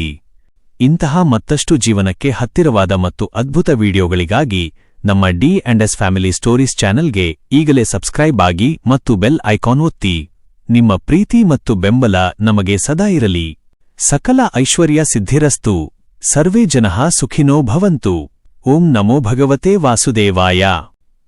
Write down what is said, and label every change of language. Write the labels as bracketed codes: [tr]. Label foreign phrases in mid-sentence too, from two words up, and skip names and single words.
[kn] ಇಂತಹ ಮತ್ತಷ್ಟು ಜೀವನಕ್ಕೆ ಹತ್ತಿರವಾದ ಮತ್ತು ಅದ್ಭುತ ವಿಡಿಯೋಗಳಿಗಾಗಿ ನಮ್ಮ ಡಿ&ಎಸ್ ಫ್ಯಾಮಿಲಿ ಸ್ಟೋರೀಸ್ ಚಾನೆಲ್ಗೆ ಈಗಲೇ ಸಬ್ಸ್ಕ್ರೈಬ್ ಆಗಿ ಮತ್ತು ಬೆಲ್ ಐಕಾನ್ ಒತ್ತಿ. ನಿಮ್ಮ ಪ್ರೀತಿ ಮತ್ತು ಬೆಂಬಲ ನಮಗೆ ಸದಾ ಇರಲಿ. [sa] ಸಕಲ ಐಶ್ವರ್ಯ ಸಿದ್ಧಿರಸ್ತು. ಸರ್ವೇ ಜನಃ ಸುಖಿನೋ ಭವಂತು. ಓಂ ನಮೋ ಭಗವತೆ ವಾಸುದೇವಾಯ.